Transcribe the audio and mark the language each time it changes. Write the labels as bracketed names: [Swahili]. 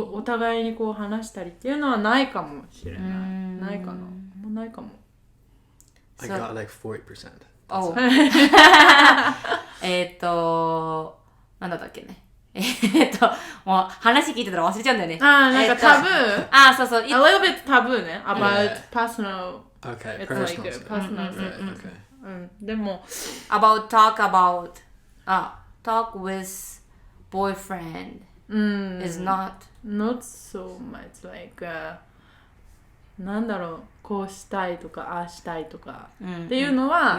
[Japanese] お互いにこう話したりっていうのはないかもしれない。ないかな。もうないかも。 [English] I got like 40%. [Japanese] おなんだったっけねもう話聞いてたら忘れちゃうんだよねなんかタブーそうそう [English] A little bit taboo [Japanese] ね [English] about Yeah. personal Okay, It's personal like sex. personal sex Okay. [Japanese] でも [English] talk with boyfriend is not not so much like [Japanese] なんだろうこうしたいとかああしたいとかっていうのは